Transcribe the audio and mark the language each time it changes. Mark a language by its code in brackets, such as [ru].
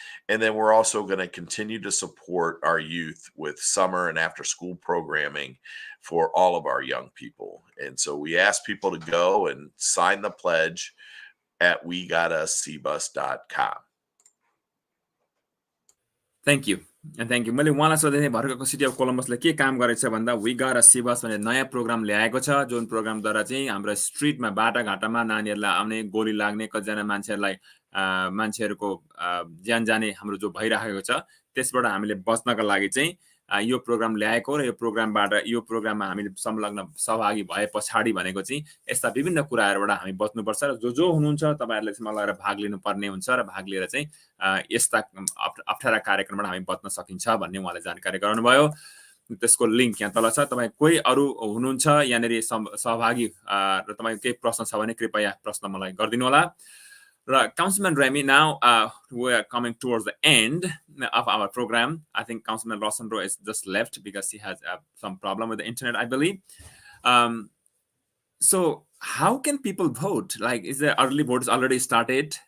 [en] And then we're also going to continue to support our youth with summer and after school programming for all of our young people. And so we ask people to go and sign the pledge at wegotuscbus.com. Thank you. Thank you. [ne] मैले उहाँलाई सोधेको थिएँ भर्खरको city of कोलम्बसले के काम गरेछ भन्दा we got us C बस भन्ने नयाँ प्रोग्राम ल्याएको छ, जुन प्रोग्रामद्वारा चाहिँ हाम्रो स्ट्रिटमा बाटाघाटामा नानीहरूलाई आउने, गोली लाग्ने, कतिजना मान्छेहरूको ज्यान जाने हाम्रो जो भइरहेको छ, त्यसबाट हामीले बच्नका लागि चाहिँ यो प्रोग्राम ल्याएको र यो प्रोग्राममा हामीले संलग्न सहभागी भए पछाडि भनेको चाहिँ यस्ता विभिन्न कुराहरूबाट हामी बच्नुपर्छ र जो हुनुहुन्छ तपाईँहरूले त्यसमा लगेर भाग लिनुपर्ने हुन्छ र भाग लिएर चाहिँ यस्ता अप्ठ्यारा कार्यक्रमबाट हामी बच्न सकिन्छ भन्ने उहाँले जानकारी गराउनुभयो। त्यसको लिङ्क यहाँ तल छ। तपाईँ कोही अरू हुनुहुन्छ यहाँनिर सहभागी र तपाईँको केही प्रश्न छ भने कृपया प्रश्न मलाई गरिदिनु होला। [en] Councilman Remy, now we are coming towards the end of our program. I think Councilman Lawson is just left because he has some problem with the internet, I believe. So how can people vote? Like, is the early vote already started?